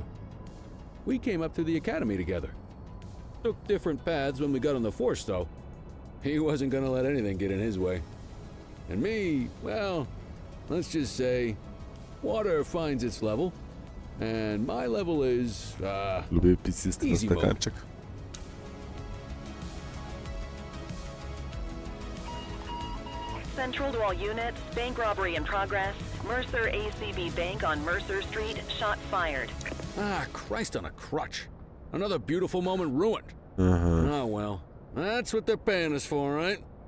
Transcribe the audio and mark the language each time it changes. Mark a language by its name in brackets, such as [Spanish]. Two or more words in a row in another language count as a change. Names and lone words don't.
[English] We came up through the academy together. Took different paths when we got on the force, though. He wasn't gonna let anything get in his way. And me, well, let's just say, water finds its level, and my level is, [Ukrainian] Любив підсісти на [English] Easy mode. [Ukrainian] стаканчик. [English] Central to all units, bank robbery in progress. Mercer ACB Bank on Mercer Street, shot fired. Christ on a crutch. Another beautiful moment ruined. Oh, well, that's what they're paying us for, right?